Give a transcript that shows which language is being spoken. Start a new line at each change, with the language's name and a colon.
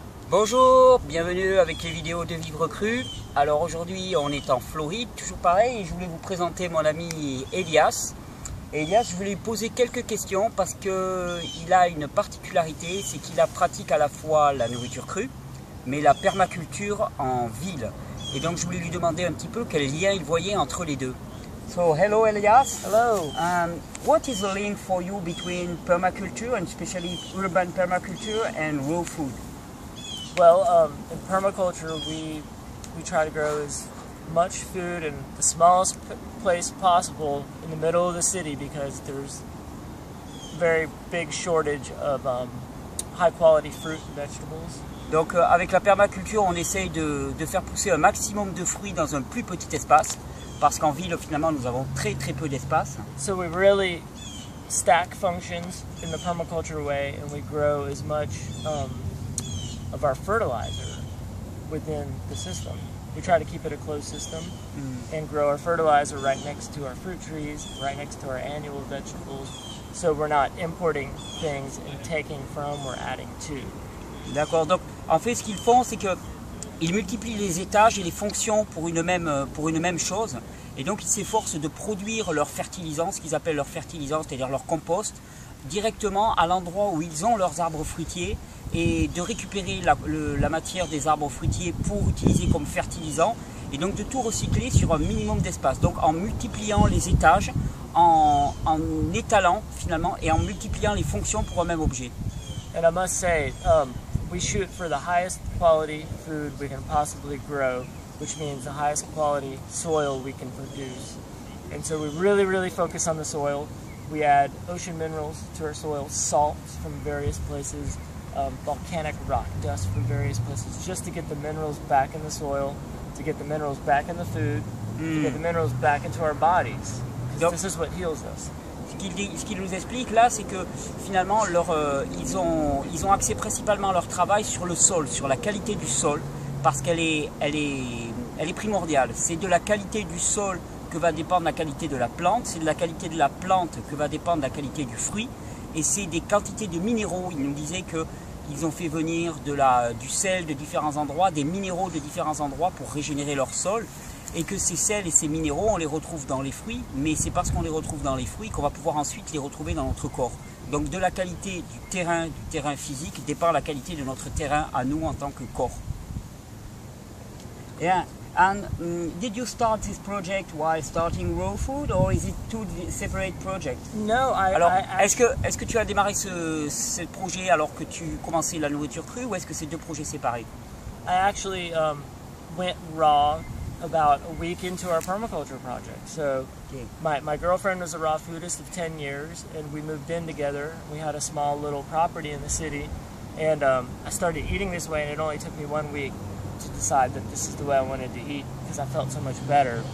French: Bonjour, bienvenue avec les vidéos de Vivre Cru. Alors aujourd'hui on est en Floride, toujours pareil, et je voulais vous présenter mon ami Elias. Elias, je voulais lui poser quelques questions parce qu'il a une particularité, c'est qu'il pratique à la fois la nourriture crue, mais la permaculture en ville. Et donc je voulais lui demander un petit peu quel lien il voyait entre les deux.
English: So, hello Elias. Hello. What is the link for you between permaculture and especially urban permaculture and raw food? Well, in permaculture, we try to grow as much food in the smallest place possible in the middle of the city because there's a very big shortage of high quality fruit and vegetables.
French: Donc avec la permaculture, on essaye de faire pousser un maximum de fruits dans un plus petit espace, parce qu'en ville, finalement, nous avons très peu d'espace.
English: So we really stack functions in the permaculture way, and we grow as much of our fertilizer within the system. We try to keep it a closed system and grow our fertilizer right next to our fruit trees, right next to our annual vegetables, so we're not importing things and taking from or adding to.
French: D'accord, donc en fait ce qu'ils font c'est qu'ils multiplient les étages et les fonctions pour une même chose, et donc ils s'efforcent de produire leur fertilisant, ce qu'ils appellent leur fertilisant, c'est-à-dire leur compost, directement à l'endroit où ils ont leurs arbres fruitiers, et de récupérer la matière des arbres fruitiers pour utiliser comme fertilisant, et donc de tout recycler sur un minimum d'espace, donc en multipliant les étages, en étalant finalement, et en multipliant les fonctions pour un même objet.
English: And I must say, we shoot for the highest quality food we can possibly grow, which means the highest quality soil we can produce. And so we really focus on the soil. We add ocean minerals to our soil, salts from various places, volcanic rock dust from various places, just to get the minerals back in the soil, to get the minerals back in the food, to get the minerals back into our bodies. Because this is what heals us.
French: Ce qu'il nous explique là, c'est que finalement ils ont axé principalement leur travail sur le sol, sur la qualité du sol, parce qu'elle est primordiale. C'est de la qualité du sol que va dépendre la qualité de la plante, c'est de la qualité de la plante que va dépendre la qualité du fruit, et c'est des quantités de minéraux. Ils nous disaient qu'ils ont fait venir du sel de différents endroits, des minéraux de différents endroits pour régénérer leur sol, et que ces sels et ces minéraux, on les retrouve dans les fruits, mais c'est parce qu'on les retrouve dans les fruits qu'on va pouvoir ensuite les retrouver dans notre corps. Donc de la qualité du terrain physique dépend la qualité de notre terrain à nous en tant que corps.
English: Yeah. And did you start this project while starting raw food, or is it two separate projects? No,
French: Alors, est-ce que tu as démarré ce projet alors que tu commençais la nourriture crue, ou est-ce que c'est deux projets séparés?
English: I actually went raw about a week into our permaculture project. So my girlfriend was a raw foodist of 10 years, and we moved in together. We had a small little property in the city, and I started eating this way, and it only took me 1 week to decide that this is the way I wanted to eat, because I felt so much better.